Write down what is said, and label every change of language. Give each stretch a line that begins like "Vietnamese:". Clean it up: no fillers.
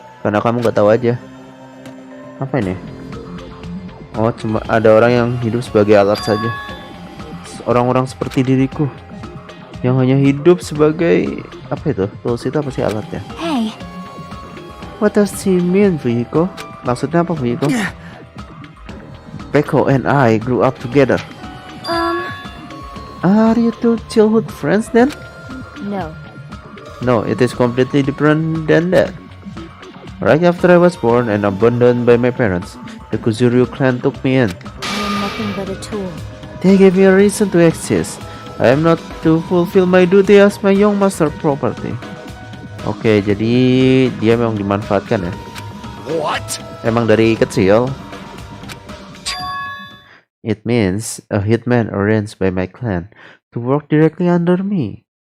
Indonesian: Karena kamu gak tahu aja. Apa ini? Oh, cuma ada orang yang hidup sebagai alat saja. Orang-orang seperti diriku yang hanya hidup sebagai apa itu? Tools itu apa sih alatnya?
English: Hey, What does he mean, Fuyiko?
Indonesian: Maksudnya apa, Fuyiko?
English: Peko and I grew up together. Are you two childhood friends then? No. No, it is completely different than that. Right after I was born and abandoned by my parents, the Kuzuryu clan took me in. I am nothing but a tool. They gave me a reason to exist. I am not to fulfill my duty as my young master property.
Indonesian: Oke, jadi dia memang dimanfaatkan ya.
English: What?
Indonesian: Emang dari kecil.
English: It means a hitman arranged by my clan to work directly under me.